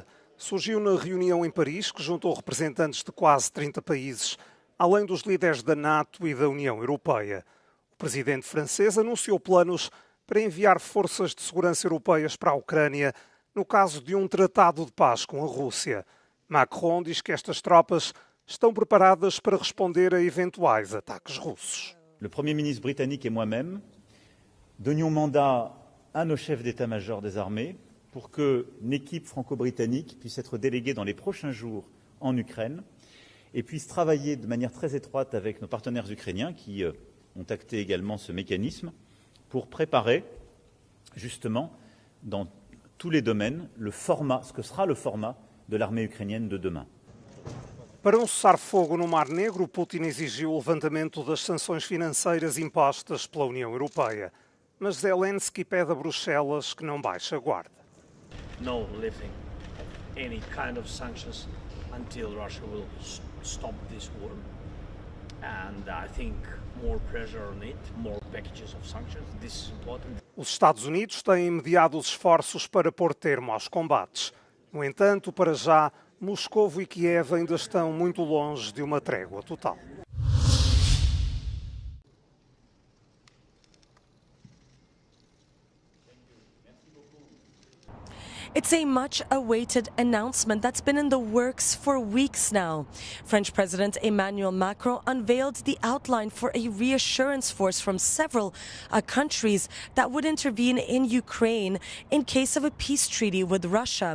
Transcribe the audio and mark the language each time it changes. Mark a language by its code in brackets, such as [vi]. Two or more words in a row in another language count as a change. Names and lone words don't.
[pt] Surgiu na reunião em Paris, que juntou representantes de quase 30 países, além dos líderes da NATO e da União Europeia. O presidente francês anunciou planos para enviar forças de segurança europeias para a Ucrânia no caso de um tratado de paz com a Rússia. Macron diz que estas tropas estão preparadas para responder a eventuais ataques russos. [fr] Le Premier ministre britannique et moi-même donnions mandat à nos chefs d'état-major des armées pour qu'une équipe franco-britannique puisse être déléguée dans les prochains jours en Ukraine et puisse travailler de manière très étroite avec nos partenaires ukrainiens qui ont acté également ce mécanisme pour préparer justement dans tous les domaines le format, ce que sera le format de l'armée ukrainienne de demain. [pt] Para um cessar-fogo no Mar Negro, Putin exigiu o levantamento das sanções financeiras impostas pela União Europeia. Mas Zelensky pede a Bruxelas que não baixe a guarda. [en] No lifting any kind of sanctions until Russia will stop this war. And I think more pressure on it, more packages of sanctions. This is important. [pt] Os Estados Unidos têm mediado os esforços para pôr termo aos combates. No entanto, para já, Moscovo e Kiev ainda estão muito longe de uma trégua total. [en] It's a much-awaited announcement that's been in the works for weeks now. French President Emmanuel Macron unveiled the outline for a reassurance force from several countries that would intervene in Ukraine in case of a peace treaty with Russia.